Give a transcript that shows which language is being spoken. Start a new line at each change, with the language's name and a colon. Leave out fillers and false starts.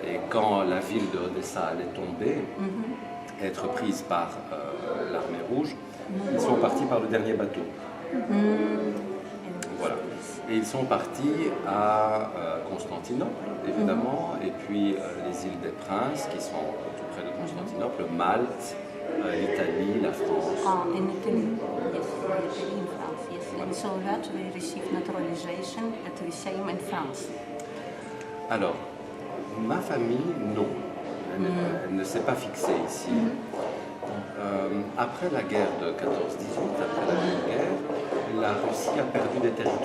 French: Et quand la ville de Odessa allait tomber, être prise par l'armée rouge, ils sont partis par le dernier bateau. Voilà. Et ils sont partis à Constantinople, évidemment, et puis les îles des Princes, qui sont tout près de Constantinople, Malte, l'Italie, la France.
English: Ah, in Italy, yes, Italy in France, yes. And so that we received naturalization at the same in France.
French: Alors, ma famille, non. Elle ne s'est pas fixée ici. Après la guerre de 14-18, après la Grande Guerre, la Russie a perdu des territoires.